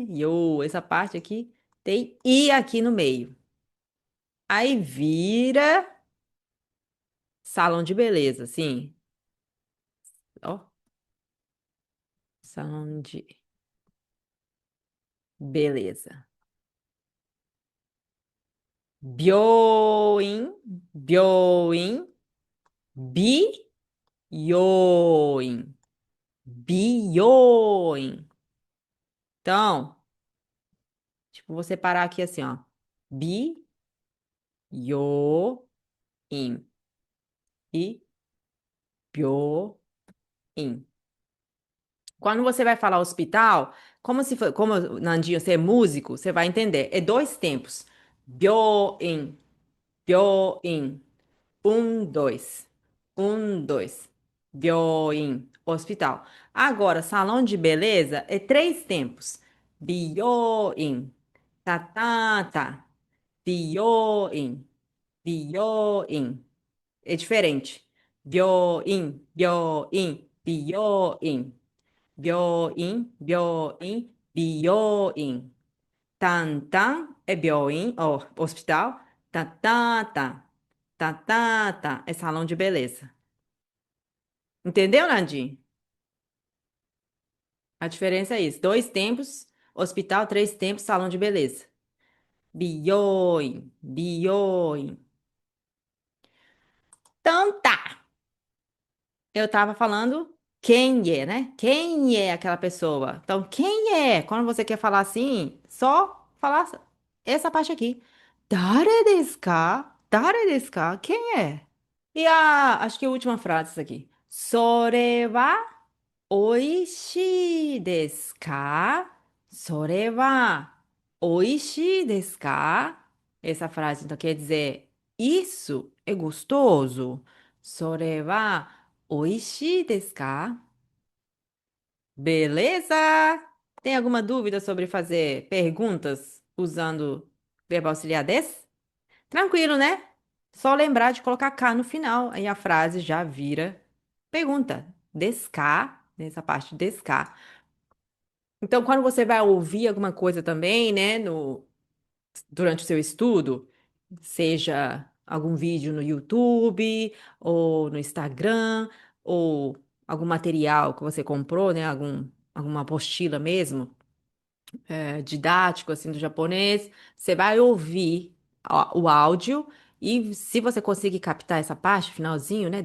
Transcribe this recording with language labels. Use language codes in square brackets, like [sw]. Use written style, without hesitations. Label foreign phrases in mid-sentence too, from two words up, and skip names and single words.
[pt] Yo, essa parte aqui tem I aqui no meio. Aí vira salão de beleza, sim. Ó, salão de beleza. [ja] 病院、病院、び、よういん、美容院. [pt] Então, tipo, vou separar aqui assim, ó. [ja] び、よういん [pt] e bioin. Quando você vai falar hospital, como se for, como Nandinho, você é músico, você vai entender. É dois tempos. [ja] Byo-in, byo-in. [pt] Um, dois. Um, dois. Byo-in, hospital. Agora, salão de beleza é três tempos. Byo-in, tá, tá, tá. [ja] Byo-in, byo-in. [pt] É diferente. [ja] Byo-in, byo-in, byo-in. Byo-in, byo-in, byo-in. [pt] Tan-tan é byo-in, ó, hospital. Tá-tá-tá. Tá-tá-tá é salão de beleza. Entendeu, Nandim? A diferença é isso. Dois tempos, hospital, três tempos, salão de beleza. [ja] Byo-in, byo-in. [pt] Então tá. Eu tava falando quem é, né? Quem é aquela pessoa? Então, quem é? Quando você quer falar assim, só falar essa parte aqui. [ja] 誰ですか？誰ですか? [pt] Quem é? E acho que a última frase isso aqui. [ja] それはおいしいですか? それはおいしいですか? [pt] Essa frase então quer dizer isso é gostoso. [ja] それはおいしいですか? [pt] Beleza? Tem alguma dúvida sobre fazer perguntas usando verbo auxiliar desse? Tranquilo, né? Só lembrar de colocar K no final, aí a frase já vira pergunta. Desca, nessa parte desca. Então, quando você vai ouvir alguma coisa também, né, durante o seu estudo, seja algum vídeo no YouTube, ou no Instagram, ou algum material que você comprou, né, alguma apostila mesmo, didático assim do japonês, você vai ouvir o áudio e se você conseguir captar essa parte, finalzinho, né?